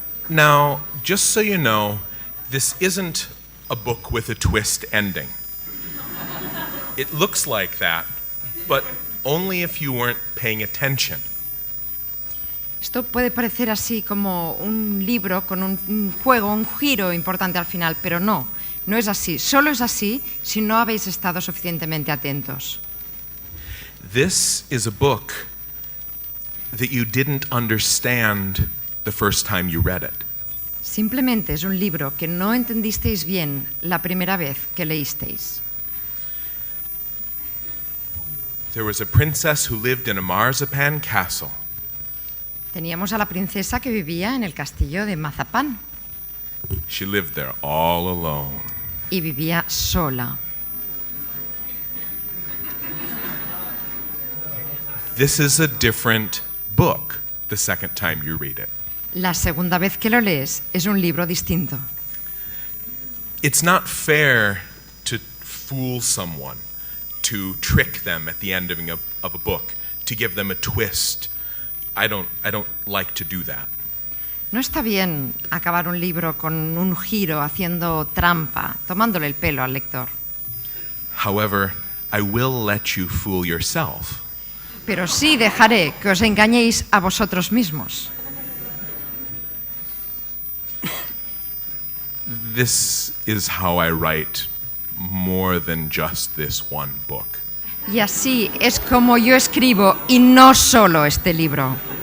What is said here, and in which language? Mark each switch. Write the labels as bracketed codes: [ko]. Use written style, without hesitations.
[en] Now, just so you know, this isn't a book with a twist ending. It looks like that, but only if you weren't paying attention. [es] Esto puede parecer así como un libro con un juego, un giro importante al final, pero no es así. Solo es así si no habéis estado suficientemente atentos. [en] This is a book that you didn't understand the first time you read it. [es] Simplemente es un libro que no entendisteis bien la primera vez que leísteis. [en] There was a princess who lived in a marzipan castle. [es] Teníamos a la princesa que vivía en el castillo de Mazapán [en] She lived there all alone. [es] y vivía sola. [en] This is a different book the second time you read it. [es] La segunda vez que lo lees es un libro distinto. [en] It's not fair to fool someone, to trick them at the ending of a book, to give them a twist. I don't like to do that. [es] No está bien acabar un libro con un giro, haciendo trampa, tomándole el pelo al lector. [en] However, I will let you fool yourself. [es] Pero sí dejaré que os engañéis a vosotros mismos. [en] This is how I write more than just this one book. [es] Y así es como yo escribo, y no solo este libro.